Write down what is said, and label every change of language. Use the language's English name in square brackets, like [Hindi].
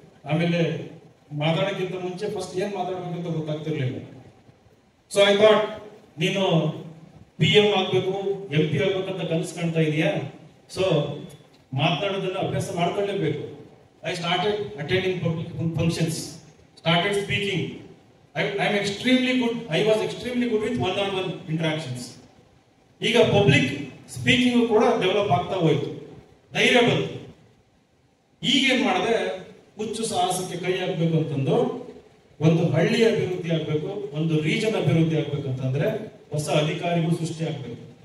[Kannada] ಆಮೇಲೆ ಮಾತಾಡೋಕ್ಕಿಂತ ಮುಂಚೆ ಫಸ್ಟ್ ಏನ್ ಮಾತಾಡ್ಬೇಕಂತ ಗೊತ್ತಾಗ್ತಿರ್ಲಿಲ್ಲ. [English] so I thought, [Kannada] ನೀನು PM ಆಗ್ಬೇಕು, MP ಆಗ್ಬೇಕಂತ ಕನಸು ಕಾಣ್ತಾ ಇದೀಯಾ, ಸೊ ಮಾತನಾಡೋದನ್ನ ಅಭ್ಯಾಸ ಮಾಡ್ಕೊಳ್ಳೇಬೇಕು. [English] I started attending public functions, started speaking. I was extremely good with one-on-one interactions. [Kannada] ಈಗ ಪಬ್ಲಿಕ್ ಸ್ಪೀಕಿಂಗ್ ಕೂಡ ಡೆವಲಪ್ ಆಗ್ತಾ ಹೋಯ್ತು, ಧೈರ್ಯ ಬಂತು. ಈಗೇನ್ ಮಾಡಿದೆ, ಹುಚ್ಚು ಸಾಹಸಕ್ಕೆ ಕೈ ಹಾಕ್ಬೇಕು ಅಂತಂದು, ಒಂದು ಹಳ್ಳಿ ಅಭಿವೃದ್ಧಿ ಆಗ್ಬೇಕು, ಒಂದು ರೀಜನ್ ಅಭಿವೃದ್ಧಿ ಆಗ್ಬೇಕು ಅಂತಂದ್ರೆ ಹೊಸ ಅಧಿಕಾರಿಗಳು ಸೃಷ್ಟಿ ಆಗ್ಬೇಕು.